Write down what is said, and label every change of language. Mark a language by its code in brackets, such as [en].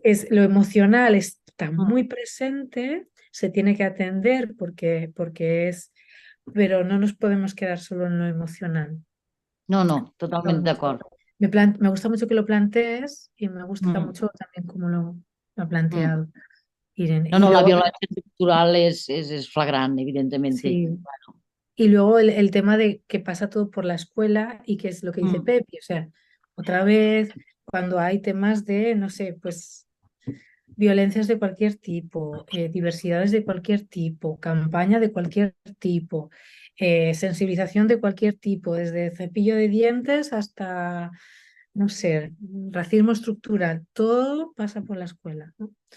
[es] Lo emocional está muy presente, se tiene que atender porque es, pero no nos podemos quedar solo en lo emocional. [ca] No, totalment d'acord. [es] Me gusta mucho que lo plantees y me gusta mucho también cómo lo ha planteado Irene. [ca] No, la violència estructural és flagrant, [es] evidentemente. Sí. Claro. Y luego el tema de que pasa todo por la escuela y que es lo que dice Pepi, o sea, otra vez cuando hay temas de, no sé, pues violencias de cualquier tipo, diversidades de cualquier tipo, campaña de cualquier tipo, sensibilización de cualquier tipo, desde cepillo de dientes hasta, no sé, racismo estructural, todo pasa por la escuela, ¿no?